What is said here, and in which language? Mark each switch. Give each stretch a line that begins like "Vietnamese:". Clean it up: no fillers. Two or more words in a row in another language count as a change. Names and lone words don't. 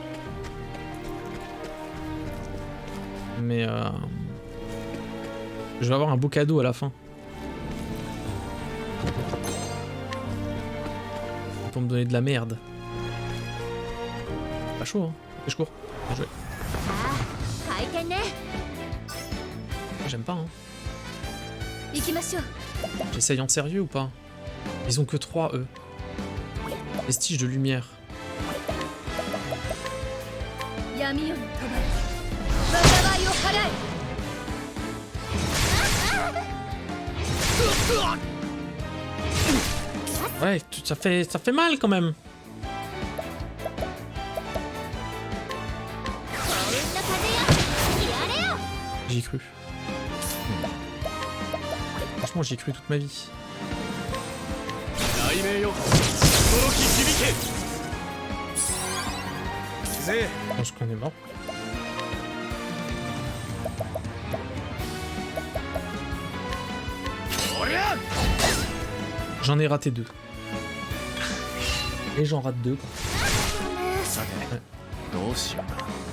French: Mais je vais avoir un beau cadeau à la fin. Pour me donner de la merde. Pas chaud, hein. Et je cours. Bien joué.
Japanese: さあ、回転ね。
French: J'aime pas, hein.
Japanese: 行きましょう。
French: J'essaye en sérieux ou pas? Ils ont que 3, eux. Vestige de lumière.
Japanese: 闇夜の帳。災いを払え。
French: Ouais, ça fait mal quand même.
Japanese: 幸運の風よ。やれよ。
French: J'y ai cru. Franchement, j'y ai cru toute ma vie.
Japanese: 雷鳴よ驚き響け。ぜ
French: Je pense qu'on est mort. J'en ai raté 2. Et j'en rate 2 quoi.
Japanese: さてどうしようか。